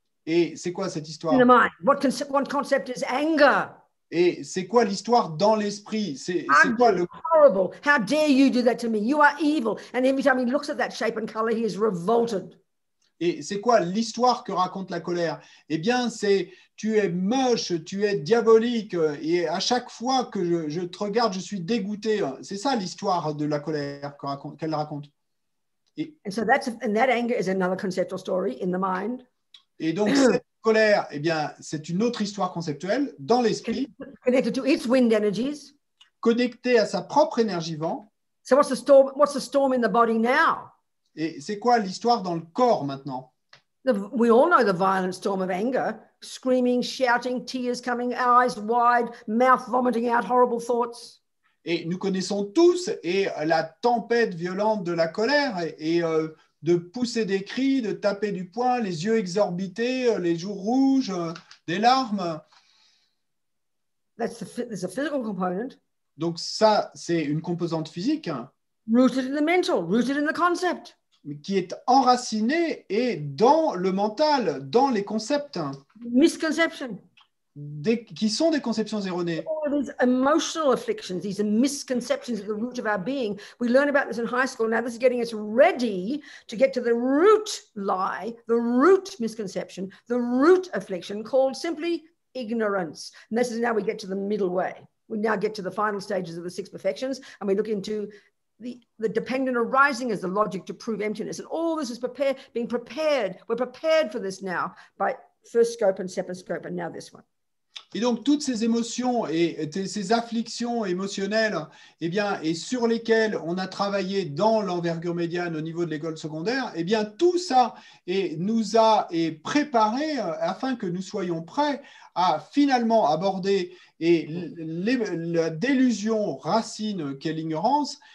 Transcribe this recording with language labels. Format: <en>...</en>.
<fr>Et c'est quoi cette histoire?</fr> <en>In the mind. What concept is anger?</en> <fr>Et c'est quoi l'histoire dans l'esprit? C'est quoi le...</fr> <en>Horrible. How dare you do that to me? You are evil. And every time he looks at that shape and color, he is revolted.</en> <fr>Et c'est quoi l'histoire que raconte la colère? Eh bien, c'est tu es moche, tu es diabolique, et à chaque fois que je te regarde, je suis dégoûté. C'est ça l'histoire de la colère qu'elle raconte.</fr> <en>And that anger is another conceptual story in the mind.</en> <fr>Et donc, cette colère, eh bien, c'est une autre histoire conceptuelle dans l'esprit,</fr> <en>Connected to its wind energies.</en> <fr>connectée à sa propre énergie vent.</fr> <en>So what's the storm in the body now?</en> <fr>Et c'est quoi l'histoire dans le corps maintenant?</fr> <en>We all know the violent storm of anger, screaming, shouting, tears coming, eyes wide, mouth vomiting out horrible thoughts.</en> <fr>Et nous connaissons tous la tempête violente de la colère et de pousser des cris, de taper du poing, les yeux exorbités, les joues rouges, des larmes.</fr> <en>There's a physical component.</en> <fr>Donc ça, c'est une composante physique</fr> <en>Rooted in the mental, rooted in the concept.</en> <fr>qui est enracinée et dans le mental, dans les concepts</fr> <en>Misconception.</en> <fr>qui sont des conceptions erronées.</fr> <en>All of these emotional afflictions, these misconceptions at the root of our being. We learn about this in high school. Now this is getting us ready to get to the root lie, the root misconception, the root affliction called simply ignorance. And this is now we get to the middle way. We now get to the final stages of the six perfections, and we look into the dependent arising as the logic to prove emptiness. And all this is being prepared. We're prepared for this now by first scope and second scope, and now this one.</en> <fr>Et donc, toutes ces émotions et ces afflictions émotionnelles, eh bien, et sur lesquelles on a travaillé dans l'envergure médiane au niveau de l'école secondaire, eh bien, tout ça nous a préparé afin que nous soyons prêts à finalement aborder la délusion racine qu'est l'ignorance.</fr>